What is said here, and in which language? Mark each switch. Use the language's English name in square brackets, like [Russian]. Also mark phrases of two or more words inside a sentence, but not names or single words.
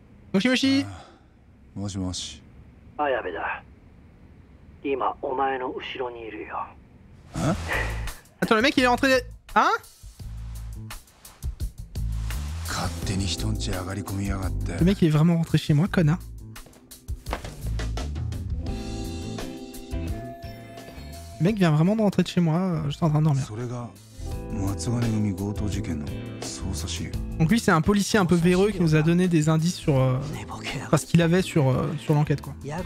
[Japanese] もしもし. もしもし。綾部だ。今お前の後ろにいるよ。 [French] Attends, le mec il est rentré. Hein? [Japanese] 勝手に人んち上がり込みやがって。 [French] Le mec il est vraiment rentré chez moi, connard. Le mec vient vraiment de rentrer de chez moi, j'étais en train de dormir. Donc lui c'est un policier un peu véreux qui nous a donné des indices sur ce qu'il avait sur l'enquête quoi.